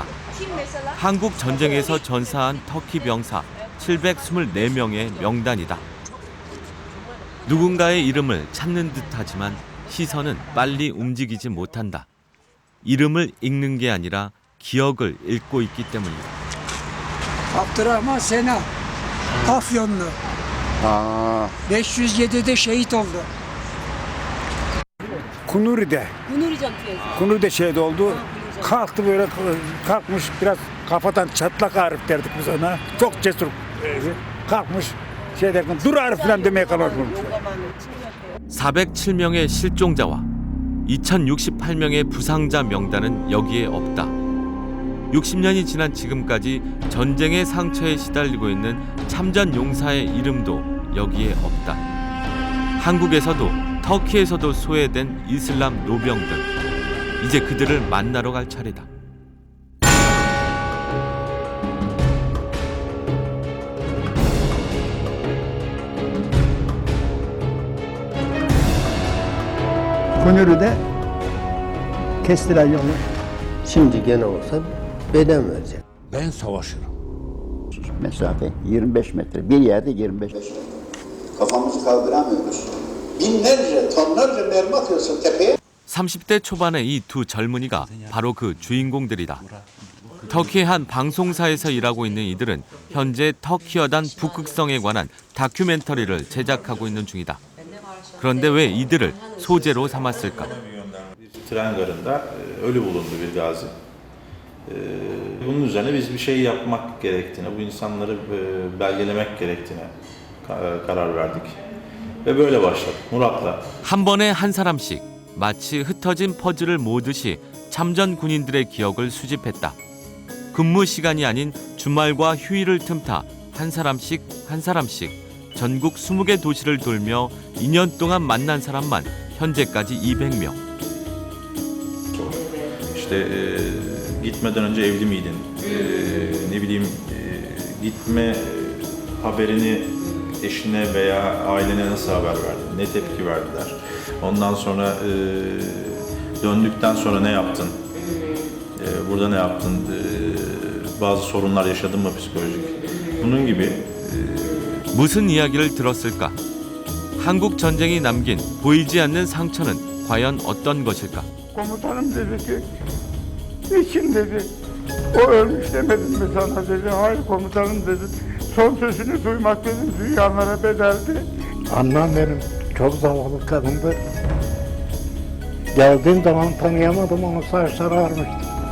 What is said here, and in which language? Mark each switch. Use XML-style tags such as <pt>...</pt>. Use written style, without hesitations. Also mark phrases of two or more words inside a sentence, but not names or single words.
<ko>한국 전쟁에서 전사한 터키 병사 724명의 명단이다. 누군가의 이름을 찾는 듯하지만 시선은 빨리 움직이지 못한다. 이름을 읽는 게 아니라 기억을 읽고 있기 때문이다.</ko> <tr>Abdurrahman Sena, Afyonlu. 507'de şehit oldu. Kunuri'de. Kunuri'de şehit oldu. Kalktı böyle kalkmış biraz kafadan çatlak Arif derdik biz ona. Çok cesur kalkmış şey derken dur Arif falan demeye karar bulmuş.</tr> <ko>407명의 실종자와 2068명의 부상자 명단은 여기에 없다. 60년이 지난 지금까지 전쟁의 상처에 시달리고 있는 참전 용사의 이름도 여기에 없다. 한국에서도 터키에서도 소외된 이슬람 노병들. 이제 그들을 만나러 갈 차례다.</ko> <tr>Kunuri'de kestiler yolu. Şimdi gene olsa beden verecek. Ben savaşırım. Mesafe 25 metre. Bir yerde 25 metre. Kafamızı kaldıramıyoruz. Binlerce, tonlarca mermi atıyorsun tepeye.</tr> <ko>30대 초반의 이 두 젊은이가 바로 그 주인공들이다. 터키의 한 방송사에서 일하고 있는 이들은 현재 터키 여단 북극성에 관한 다큐멘터리를 제작하고 있는 중이다. 그런데 왜 이들을 소재로 삼았을까?</ko> <tr>Tren garında ölü bulundu bir gazi. Bunun üzerine biz bir şey yapmak gerektiğine, bu insanları belgelemek gerektiğine karar verdik. Ve böyle başladık. Murat'la.</tr> <ko>한 번에 한 사람씩 마치 흩어진 퍼즐을 모으듯이 참전 군인들의 기억을 수집했다. 근무 시간이 아닌 주말과 휴일을 틈타 한 사람씩 전국 20개 도시를 돌며 2년 동안 만난 사람만 현재까지 200명.</ko> <tr>İşte gitmeden önce evli miydin? Ne bileyim gitme haberini eşine veya ailene nasıl haber verdin? Ne tepki verdiler? Ondan sonra döndükten sonra ne yaptın? Burada ne yaptın? Bazı sorunlar yaşadın mı psikolojik? Bunun gibi.</tr> <ko>무슨 이야기를 들었을까? 한국 전쟁이 남긴 보이지 않는 상처는 과연 어떤 것일까?</ko> <tr>Komutanım dedi ki, niçin dedi, o ölmüş demedim mi sana dedi. Hayır komutanım dedi, son sözünü duymak dedim dünyalara bedeldi. Annem benim çok zavallı kadındı. Geldiğim zaman tanıyamadım, onun saçları ağarmıştı.</tr>